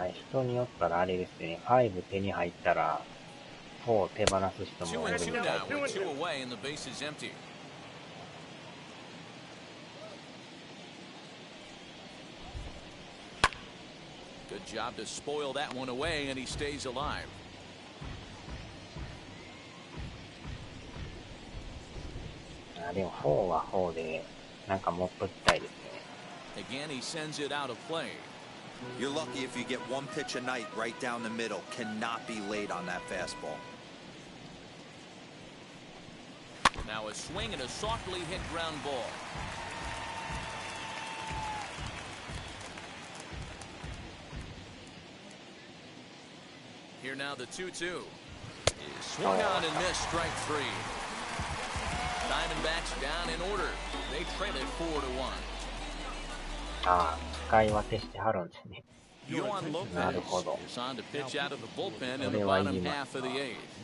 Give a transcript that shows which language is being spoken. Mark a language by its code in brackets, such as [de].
[ja] 人によったらあれですね、5手に入ったら4手放す人もいるみたいで。 [en] 2 away and the base is empty. Good job to spoil that one away, and he stays alive. [ja] でも4は4でなんか持っときたいですね。 [en] Again, he sends it out of play. You're lucky if you get one pitch a night right down the middle. Cannot be late on that fastball. Now a swing and a softly hit ground ball. Here now the 2-2 is swung on and missed. Strike 3. Diamondbacks down in order. They trail it 4-1. [ja] ああ、使い分けしてはるんですね。 [en] Yohan Lopez [ja] なるほど。 [en] is on to pitch out of the bullpen in the bottom half of the 8th.